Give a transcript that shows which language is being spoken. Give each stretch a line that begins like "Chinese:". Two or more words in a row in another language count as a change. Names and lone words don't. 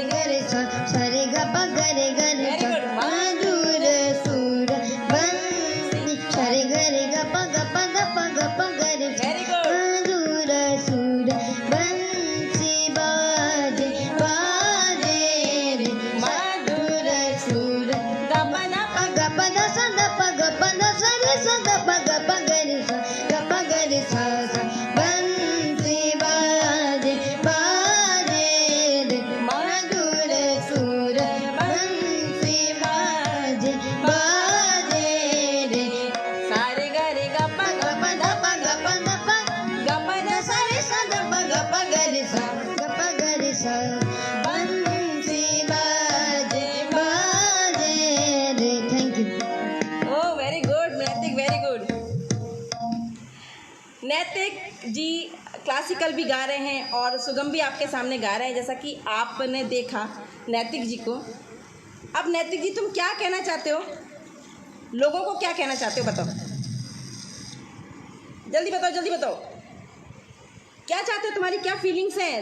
Hindi: गरे सरे ग प गरे गरे स, मधुर सुर बंसी सरे गरे ग प ग प गरे स,
English: very good.
Hindi: मधुर सुर बंसी बाजे बाजे रे, मधुर सुर गपना ग प द स द प ग प द स रे स द प ग प गरे स, ग प गरे स स, बंसी बाजे बाजे रे, मधुर सुर बंसी बाजे बाजे रे, सारे गरे गप ग प द प ग प द प गपना स रे स द प ग प गरे स, ग प गरे स, बंसी बाजे बाजे रे।
English: thank you. oh very good Naitik, very good.
Hindi: नैतिक जी क्लासिकल भी गा रहे हैं और सुगम भी आपके सामने गा रहे हैं, जैसा कि आपने देखा नैतिक जी को। अब नैतिक जी तुम क्या कहना चाहते हो, लोगों को क्या कहना चाहते हो, बताओ जल्दी बताओ, जल्दी बताओ क्या चाहते हो, तुम्हारी क्या फीलिंग्स हैं।